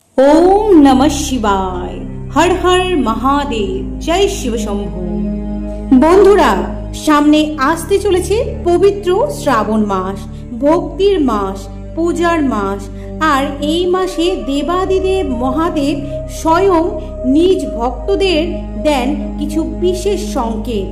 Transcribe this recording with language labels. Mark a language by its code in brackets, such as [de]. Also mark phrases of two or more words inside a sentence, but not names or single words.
[sa] ओम नमः शिवाय। [hi] हर हर महादेव। जय शिव शंभु। [bn] বন্ধুরা, সামনে আসতে চলেছে পবিত্র শ্রাবণ মাস, ভক্তির মাস, পূজার মাস। আর এই মাসে দেবাদিদেব মহাদেব স্বয়ং নিজ ভক্তদের দেন কিছু বিশেষ সংকেত।